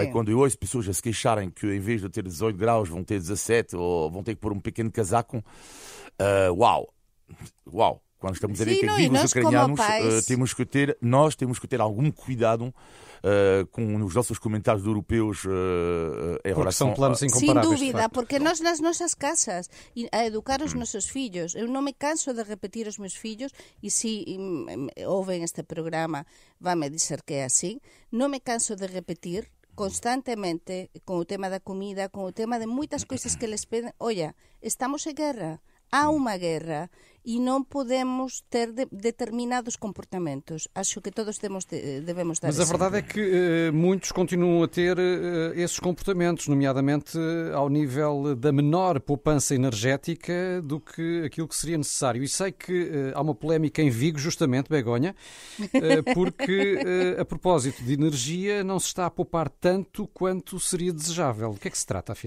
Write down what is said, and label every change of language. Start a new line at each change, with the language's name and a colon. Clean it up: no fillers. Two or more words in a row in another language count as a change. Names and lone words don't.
Portuguese: Quando eu ouço pessoas a se queixarem que em vez de ter 18 graus vão ter 17 ou vão ter que pôr um pequeno casaco, uau! Quando estamos a ver que vivem os ucranianos, temos que ter algum cuidado com os nossos comentários europeus em relação são planos incomparáveis. Sem dúvida, porque nós nas nossas casas a educar
Galician: os nosos fillos, eu non me canso de repetir aos meus fillos, e se ouvem este programa vai-me dizer que é assim, non me canso de repetir constantemente con o tema da comida, con o tema de moitas coisas que les pedem, olla, estamos en guerra, há unha guerra e non podemos ter determinados comportamentos.
Portuguese: Acho que todos devemos dar. Mas a verdade é que muitos continuam a ter esses comportamentos, nomeadamente ao nível da menor poupança energética do que aquilo que seria necessário. E sei que há uma polémica em Vigo, justamente, Begonha, porque a propósito de energia não se está a poupar tanto quanto seria desejável. Do que é que se trata, afinal?